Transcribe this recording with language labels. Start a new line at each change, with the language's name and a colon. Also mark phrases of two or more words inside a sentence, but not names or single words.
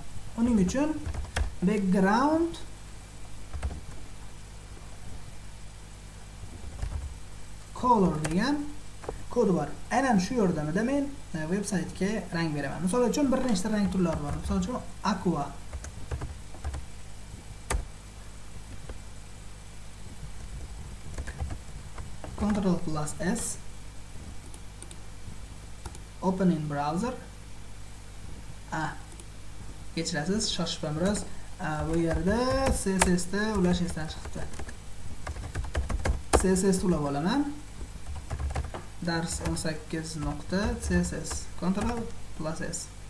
Uzbek: Uning uchun
English: background color
Uzbek: degan kod bor. Aynan shu yordamida men veb saytga rang beraman. Misol uchun bir nechta rang turlari bor. Misol uchun aqua,
English: Ctrl+S open in browser.
Uzbek: Kechirasiz, shoshibman biroz. Bu yerda CSS da ulash esdan chiqdi. CSS ulab olaman. Dars 18.css Ctrl+S.